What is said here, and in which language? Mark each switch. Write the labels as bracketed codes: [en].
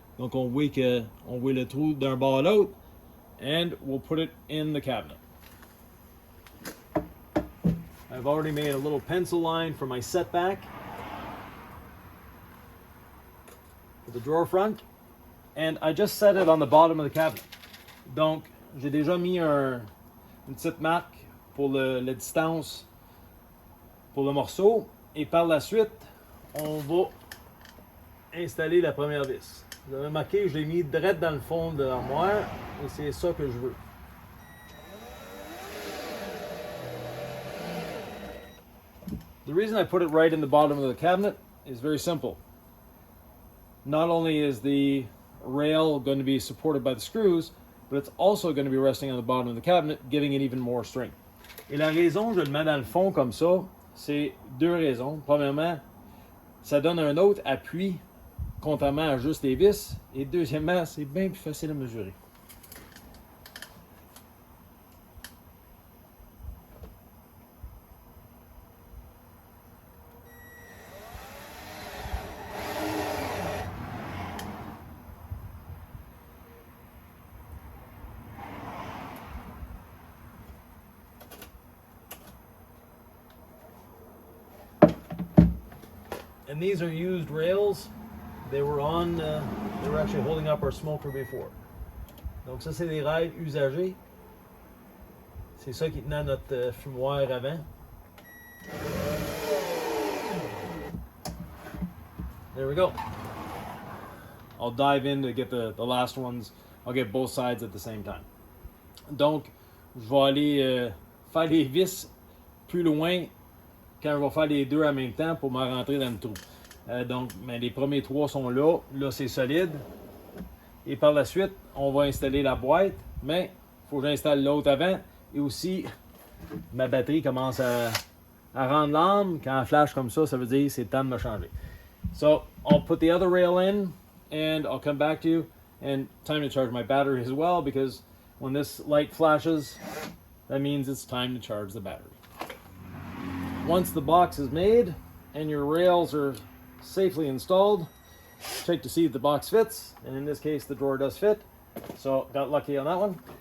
[fr] Donc on voit le trou d'un bord à l'autre, [en] and we'll put it in the cabinet. I've already made a little pencil line for my setback for the drawer front, and I just set it on the bottom of the cabinet. [fr] Donc j'ai déjà mis une petite marque pour la distance pour le morceau, et par la suite on va installer la première vis. Vous avez remarqué, je l'ai mis direct dans le fond de l'armoire et c'est ça que je veux. The reason I put it right in the bottom of the cabinet is very simple. Not only is the rail going to be supported by the screws, but it's also going to be resting on the bottom of the cabinet, giving it even more strength. Et la raison que je le mets dans le fond comme ça, c'est deux raisons. Premièrement, ça donne un autre appui contrairement à juste les vis. Et deuxièmement, c'est bien plus facile à mesurer. [en] And these are used rails. They were actually holding up our smoker before. [fr] Donc ça, c'est des rails usagés. C'est ça qui tenait notre fumoir avant. [en] There we go. I'll dive in to get the last ones. I'll get both sides at the same time. [fr] Donc, je vais aller faire les vis plus loin quand je vais faire les deux en même temps pour me rentrer dans le trou. Donc, mais les premiers 3 sont là. Là, c'est solide. Et par la suite, on va installer la boîte. Mais il faut que j'installe l'autre avant. Et aussi, ma batterie commence à rendre l'âme. Quand elle flash comme ça, ça veut dire que c'est le temps de me changer. [en] So, I'll put the other rail in. And I'll come back to you. And time to charge my battery as well. Because when this light flashes, that means it's time to charge the battery. Once the box is made and your rails are safely installed, check to see if the box fits, and in this case the drawer does fit, so got lucky on that one.